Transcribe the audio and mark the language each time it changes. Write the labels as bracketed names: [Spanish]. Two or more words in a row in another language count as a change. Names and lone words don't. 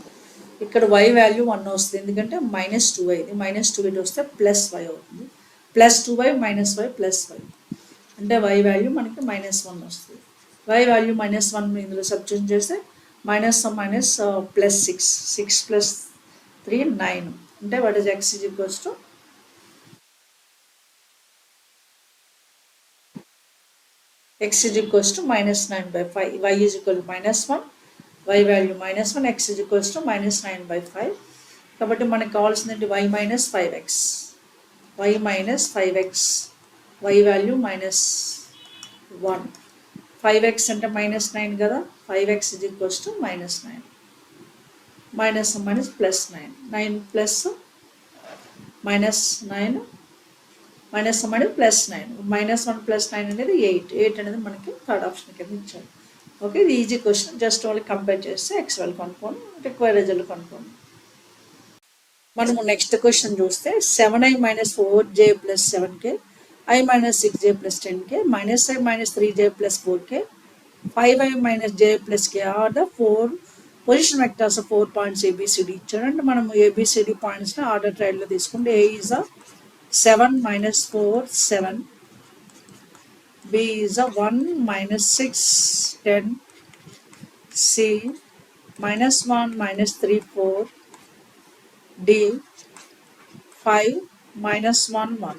[Telugu] ఇక్కడ y వాల్యూ 1 వస్తుంది, ఎందుకంటే -2y ఇది -2 ఇటు వస్తే +y అవుతుంది. +2y - y + y అంటే y వాల్యూ మనకి -1 వస్తుంది. y వాల్యూ -1 ఇందులో సబ్స్టిట్యూట్ చేస్తే -6 6 + 3 9 అంటే [English] what is [Telugu] x = -9/5 y -1 y వాల్యూ -1 x -9/5. కాబట్టి మనకు కావాల్సింది y - 5x y - 5x y వాల్యూ -1 5x అంటే -9 కదా, 5x = -9 -9 9 plus -9 -9 -1 plus 9 -1 plus 9 అనేది 8 అనేది మనకి [English] third option [Telugu] కింద ఇచ్చారు. [English] ఓకే ఇది easy question, just only compare చేస్తే x వాల్యూ కనుక్కోండి, require result కనుక్కోండి. మనము next question చూస్తే 7i - 4j + 7k i - 6j + 10k -i - 3j + 4k 5i - j + k are the 4 position vectors 4 points ABCD ఇచ్చాడు. [Telugu] అంటే మనం [English] ABCD pointsని ordered triadలో తీసుకుంటే A is 7 - 4 7 B is a 1 minus 6 10, C minus 1 minus 3 4, D 5 minus 1 1.